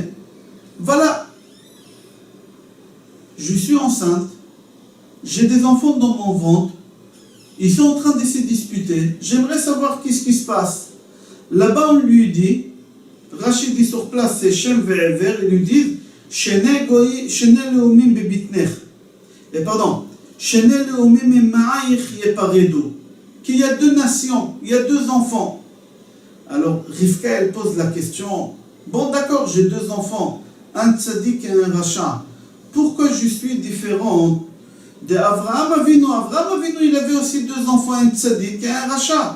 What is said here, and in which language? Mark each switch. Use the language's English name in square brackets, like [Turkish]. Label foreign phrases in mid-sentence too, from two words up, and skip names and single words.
[French] Voilà, je suis enceinte, j'ai des enfants dans mon ventre, ils sont en train de se disputer, j'aimerais savoir qu'est-ce qui se passe. Là-bas, on lui dit, Rachid dit sur place, c'est Shem ve'ever, ils lui disent, [Hebrew] שני לאומים בבטנך. [French] Et pardon, [Hebrew] שני לאומים ממעייך יפרדו. [French] Qu'il y a 2 nations, il y a 2 enfants. Alors, Rivka, elle pose la question, bon d'accord, j'ai 2 enfants, un tzaddik et un rachat. Pourquoi je suis différent d'Avraham Avinu? Avraham Avinu, il avait aussi 2 enfants, un tzaddik et un rachat.